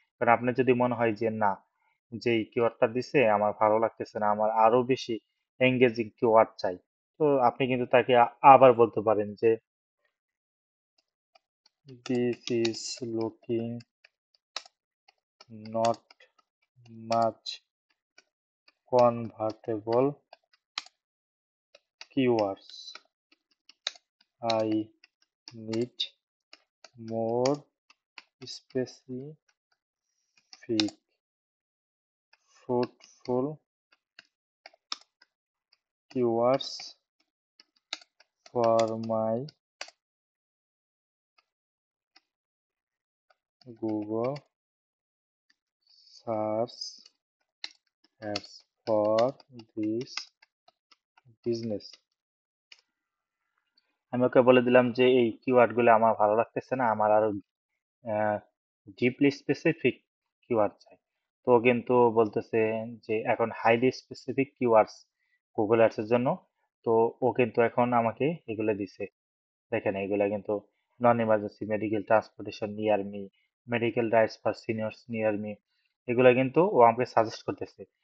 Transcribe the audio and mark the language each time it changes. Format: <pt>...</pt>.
<bn>কারণ আপনার যদি মনে হয় যে না, যে এই কিওয়ার্ডটা দিছে আমার ভালো লাগতেছে না, আমার আরো বেশি এঙ্গেজিং কিওয়ার্ড চাই, তো আপনি কিন্তু তাকে আবার বলতে পারেন যে</bn> <en>This is looking not much convertible keywords. I need more specific, fruitful keywords for my Google search ads for this business.</en> <bn>আমি ওকে বলে দিলাম যে এই কিওয়ার্ড গুলো আমার ভালো লাগতেছে না, আমার আরো ডিপলি স্পেসিফিক কিওয়ার্ড চাই। তো ও কিন্তু বলতেছে যে এখন</bn> <en>highly specific keywords Google ads</en> <bn>এর জন্য। তো ও কিন্তু এখন আমাকে এগুলো দিছে। দেখেন এগুলা কিন্তু</bn> <en>non emergency medical transportation near me, medical rights for seniors near me,</en> <bn>এগুলা কিন্তু ও আমাকে সাজেস্ট করতেছে।</bn>